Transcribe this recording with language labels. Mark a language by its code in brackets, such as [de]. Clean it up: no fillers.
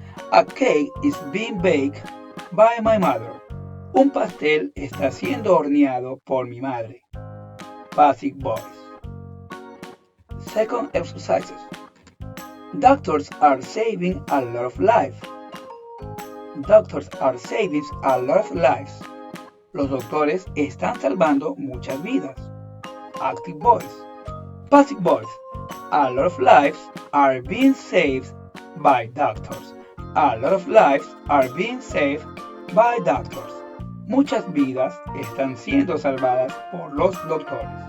[en] A cake is being baked by my mother. [es] Un pastel está siendo horneado por mi madre. [en] Passive voice. Second exercises. Doctors are saving a lot of lives. Doctors are saving a lot of lives. [es] Los doctores están salvando muchas vidas. [en] Active voice. Passive voice. A lot of lives are being saved by doctors. A lot of lives are being saved by doctors. [es] Muchas vidas están siendo salvadas por los doctores.